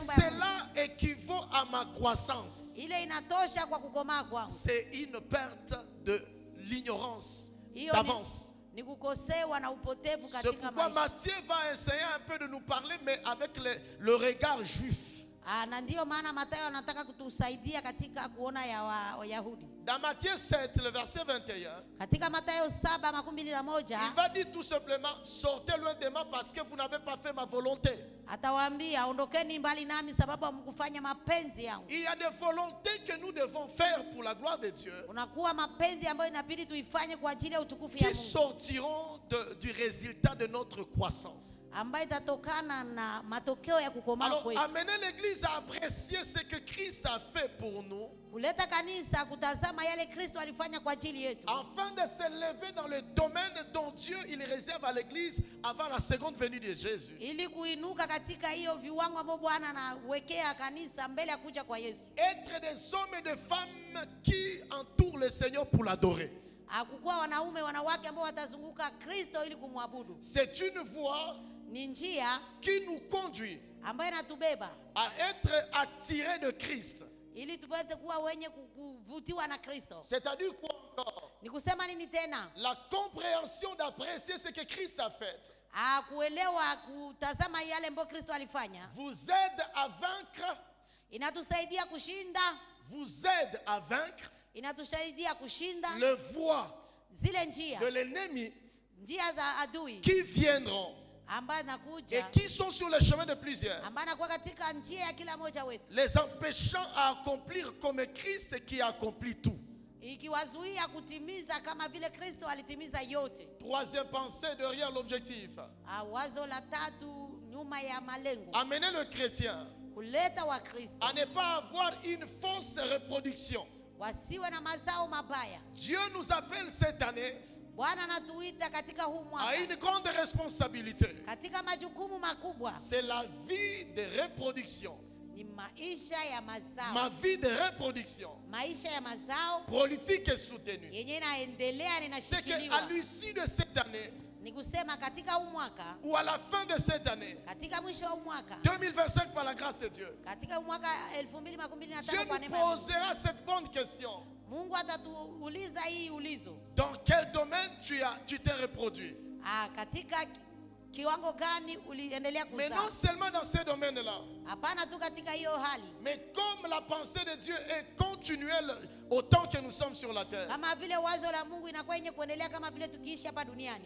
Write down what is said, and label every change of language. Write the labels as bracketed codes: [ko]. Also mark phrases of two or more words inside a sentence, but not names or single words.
[sw] nyumba ya Mungu, [fr] cela équivaut à ma croissance, [sw] ile inatosha kwa kukomaa kwangu. [fr] c'est une perte de l'ignorance [sw] Hiyo [fr] d'avance. [sw] ni kukosewa na upotevu [fr] C'est [sw] katika [fr] pourquoi [sw] maisha. [fr] Matthieu va essayer un peu de nous parler, mais avec le regard juif. [sw] Na ndiyo maana Mathayo anataka kutusaidia katika kuona ya Wayahudi. [fr] Dans Matthieu 7, le verset 21, [sw] Katika Mathayo 7:21 [fr] il va dire tout simplement, sortez loin de moi parce que vous n'avez pas fait ma volonté. [sw] atawaambia, ondokeni mbali nami sababu hamkufanya mapenzi yangu. [fr] Il y a des volontés que nous devons faire pour la gloire de Dieu, [sw] Unakuwa mapenzi ambayo inabidi tuifanye kwa ajili ya utukufu ya [fr] qui [sw] Mungu, [fr] sortiront du résultat de notre croissance. [sw] ambayo itatokana na matokeo ya kukomaa [fr] Alors, [sw] kwetu. [fr] amener l'Église à apprécier ce que Christ a fait pour nous, [sw] Kuleta kanisa kutazama yale Kristo alifanya kwa ajili yetu, [fr] afin de s'élever dans le domaine dont Dieu il réserve à l'Église avant la seconde venue de Jésus. [sw] ili kuinuka katika hiyo viwango ambavyo Bwana anawekea kanisa mbele ya kuja kwa Yesu. [fr] Être des hommes et des femmes qui entourent le Seigneur pour l'adorer. [sw] Hakukuwa wanaume wanawake ambao watazunguka Kristo ili kumwabudu. [fr] C'est une voie [sw] Ni njia [fr] qui nous conduit [sw] ambayo inatubeba [fr] à être attirés de Christ. [sw] ili tupate kuwa wenye kuvutiwa na Kristo. [fr] C'est-à-dire quoi encore? [sw] Ni kusema nini tena? [fr] La compréhension d'apprécier ce que Christ a fait [sw] Kuelewa kutazama yale ambayo Kristo alifanya [fr] vous aide à vaincre, [sw] inatusaidia kushinda, [fr] vous aide à vaincre [sw] inatusaidia kushinda [fr] les voies [sw] zile njia, [fr] de l'ennemi [sw] njia za adui [fr] qui viendront [sw] ambayo [fr] et [sw] nakuja, [fr] qui sont sur le chemin de plusieurs, [sw] ambayo anakuwa katika njia ya kila mmoja wetu, [fr] les empêchant à accomplir comme Christ qui accomplit tout. [sw] ikiwazuia kutimiza kama vile Kristo alitimiza yote. [fr] Troisième pensée derrière l'objectif. [sw] Wazo la tatu nyuma ya malengo, [fr] Amener le chrétien [sw] kuleta wa Kristo [fr] à ne pas avoir une fausse reproduction. [sw] wasiwe na mazao mabaya. [fr] Dieu nous appelle cette année [sw] Bwana anatuita katika huu [fr] à [sw] mwaka [fr] une grande responsabilité. [sw] katika majukumu makubwa, [fr] C'est la vie de reproduction. [sw] ni maisha ya mazao, [fr] Ma vie de reproduction, [sw] maisha ya mazao [fr] prolifique et soutenue. [sw] yenye inaendelea na [fr] C'est qu'à [sw] inashikiliwa. [fr] l'issue de cette année, [sw] Ni kusema katika huu mwaka, [fr] ou à la fin de cette année, [sw] katika mwisho wa huu mwaka, [fr] 2025 par la grâce de Dieu, [sw] katika huu mwaka [fr] Dieu [sw] 2025 kwa [fr] nous [sw] neema ya Mungu, [fr] posera cette bonne question. [sw] Mungu atatuuliza hii ulizo, [fr] Dans quel domaine tu t'es reproduit? [sw] katika kiwango gani uliendelea [fr] Mais non [sw] kuzaa? [fr] seulement dans ces domaines-là, [sw] Hapana tu katika hiyo hali, [fr] mais comme la pensée de Dieu est continuelle autant que nous sommes sur la terre, [sw] kama vile wazo la Mungu inakuwa yenye kuendelea kama vile tukiishi hapa duniani,